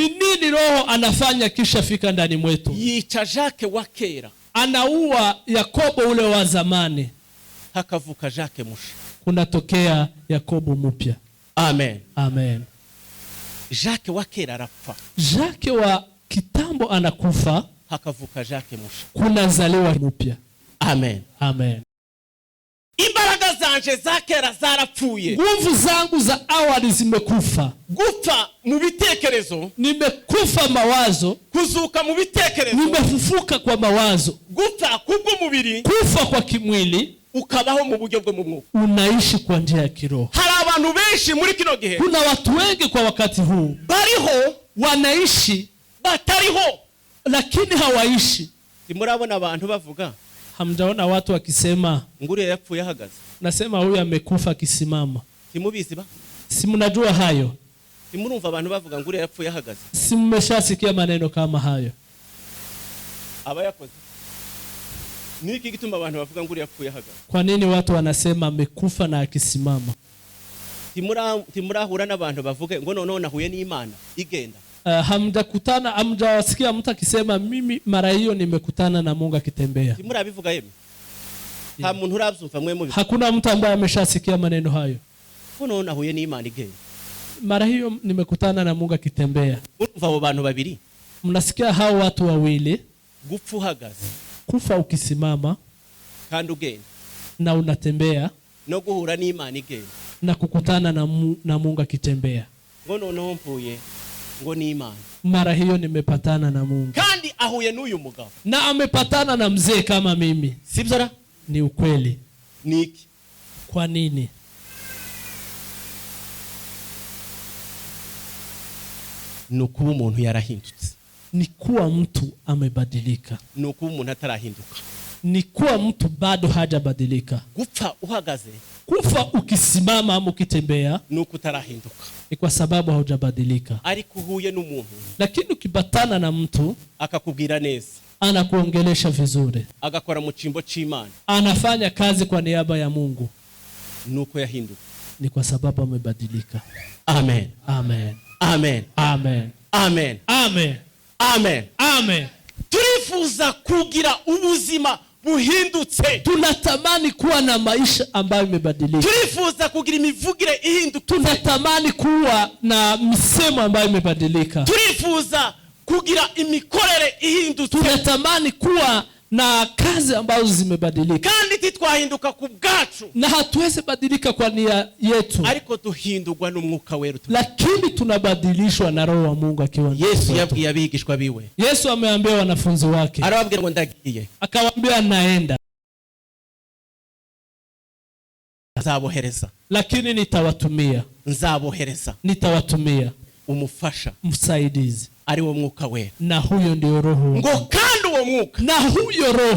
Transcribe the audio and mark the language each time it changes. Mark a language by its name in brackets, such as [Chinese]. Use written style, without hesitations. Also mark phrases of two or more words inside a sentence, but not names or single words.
[Swahili] Ni nini Roho anafanya kisha fika ndani mwetu? [Rundi] Yica Jacques wa kera. [Swahili] Anaua Yakobo ule wa zamani. [Rundi] Hakavuka Jacques musha. [Swahili] Kunatokea Yakobo mpya. Amen. Amen. [Rundi] Jacques wa kera arapfa. [Swahili] Jacques wa kitambo anakufa. [Rundi] Hakavuka Jacques musha. [Swahili] Kunazaliwa mpya. Amen. Amen. [Rundi] Imbaraga zanje za kera zarapfuye. [Swahili] Nguvu zangu za awali zimekufa. [Rundi] Gupfa mu bitekerezo. [Swahili] Nimekufa mawazo. [Rundi] Kuzuka mu bitekerezo. [Swahili] Nimefufuka kwa mawazo. [Rundi] Gupfa kubw'umubiri. [Swahili] Kufa kwa kimwili. [Rundi] Ukabaho mu buryo bwo mu mwuka. [Swahili] Unaishi kwa njia ya kiroho. [Rundi] Hari abantu benshi muri kino gihe. [Swahili] Kuna watu wengi kwa wakati huu. [Rundi] Bariho [Swahili] wanaishi [Rundi] batariho [Swahili] lakini hawaishi. [Rundi] Simurabona abantu bavuga. [Swahili] Hamjaona watu wakisema [Rundi] nguriya yapfuye ahagaze. [Swahili] Nasema huyu amekufa akisimama. [Rundi] Simubizi ba? [Swahili] Simnajua hayo. [Rundi] Simurumva abantu bavuga nguriya yapfuye ahagaze. [Swahili] Simeshasikia maneno kama hayo. [Rundi] Aba yakoze. Niki gituma abantu bavuga nguriya yapfuye ahagaze? [Swahili] Kwa nini watu wanasema amekufa na akisimama? [Rundi] Timurahura n'abantu bavuge ngo none nahuye n'Imana igenda. [Swahili] Hamjakutana, hamjawasikia mtu akisema mimi mara hiyo nimekutana na Mungu akitembea. [Rundi] Timurabivuga yeme. Ha muntu urabyumva mwe mubi. [Swahili] Hakuna mtu ambaye ameshasikia maneno hayo. [Rundi] None nahuye n'Imana igenda. [Swahili] Mara hiyo nimekutana na Mungu akitembea. [Rundi] Urumva abo bantu babiri? [Swahili] Mnasikia hao watu wawili? [Rundi] Gupfa uhagaze. [Swahili] Kufa ukisimama [Rundi] kandi ugenda. [Swahili] Na unatembea. [Rundi] No guhura n'Imana igenda. [Swahili] Na kukutana na Mungu akitembea. [Rundi] Ngo none mpuye ngo ni Imana. [Swahili] Mara hiyo nimepatana na Mungu. [Rundi] Kandi ahuye n'uyu mugabo. [Swahili] Na amepatana na mzee kama mimi. [Rundi] Sibyo? [Swahili] Ni ukweli. [Rundi] Niki? [Swahili] Kwa nini? [Rundi] Nukuba umuntu yarahindutse. [Swahili] Ni kuwa mtu amebadilika. [Rundi] Nukuba umuntu atarahinduka. [Swahili] Ni kuwa mtu bado hajabadilika. [Rundi] Gupfa uhagaze. [Swahili] Kufa ukisimama ama ukitembea [Rundi] nuko utarahinduka. [Swahili] Ni kwa sababu haujabadilika. [Rundi] Ariko uhuye n'umuntu. [Swahili] Lakini ukibatana na mtu [Rundi] akakubwira neza. [Swahili] Anakuongelesha vizuri. [Rundi] Agakora mu cimbo c'Imana. [Swahili] Anafanya kazi kwa niaba ya Mungu. [Rundi] Nuko yahinduka. [Swahili] Ni kwa sababu amebadilika. Amen. Amen. Amen. Amen. Amen. Amen. Amen. Amen. [Rundi] Turifuza kugira ubuzima buhindutse. [Swahili] Tunatamani kuwa na maisha ambayo imebadilika. [Rundi] Turifuza kugira imivugire ihindutse. [Swahili] Tunatamani kuwa na misemo ambayo imebadilika. [Rundi] Turifuza kugira imikorere ihindutse. [Swahili] Tunatamani kuwa na kazi ambazo zimebadilika. [Rundi] Kandi titwahinduka ku bwacu. [Swahili] Na hatuwezi badilika kwa nia yetu. [Rundi] Ariko duhindurwa n'Umwuka Wera. [Swahili] Lakini tunabadilishwa na Roho wa Mungu akiwa ndani. [Rundi] Yesu yabwiye abigishwa biwe. [Swahili] Yesu ameambia wanafunzi wake. [Rundi] Arababwira ngo ndagiye. [Swahili] Akawaambia naenda. [Rundi] Nzabohereza. [Swahili] Lakini nitawatumia. [Rundi] Nzabohereza. [Swahili] Nitawatumia. [Rundi] Umufasha. [Swahili] Msaidizi. [Rundi] Ari wo Mwuka Wera. [Swahili] Na huyo ndio Roho. [Rundi] Ngo kandi uwo Mwuka. [Swahili] Na huyo Roho.